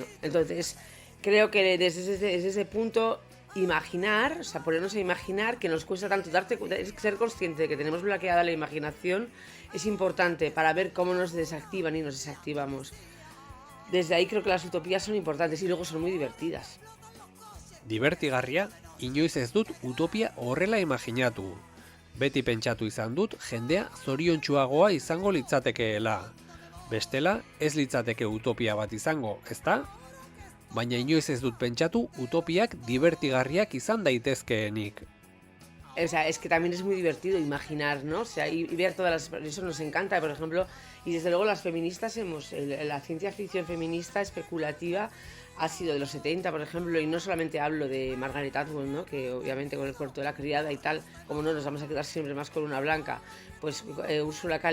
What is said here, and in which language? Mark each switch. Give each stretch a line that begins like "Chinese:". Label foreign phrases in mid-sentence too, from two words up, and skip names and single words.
Spanish: Entonces, creo que desde ese punto, imaginar, o sea, ponernos a imaginar, que nos cuesta tanto ser consciente de que tenemos bloqueada la imaginación, es importante para ver cómo nos desactivan y nos desactivamos. Desde ahí creo que las utopías son importantes y luego son muy divertidas.
Basque: Divertigarria, inoiz ez dut utopia horrela imaginatu. Beti pentsatu izan dut jendea zoriontsuagoa izango litzatekeela. Bestela, ez litzateke utopia bat izango, ezta? Baina inoiz ez dut pentsatu utopiak divertigarriak izan daitezkeenik.
Spanish: O sea, es que también es muy divertido imaginar, ¿no? O sea, y ver todas las... Eso nos encanta, por ejemplo, y desde luego las feministas la ciencia ficción feminista especulativa ha sido de los 70, por ejemplo, y no solamente hablo de Margaret Atwood, ¿no? Que obviamente con el cuarto de la criada y tal, como no nos vamos a quedar siempre más con una blanca, pues Ursula K.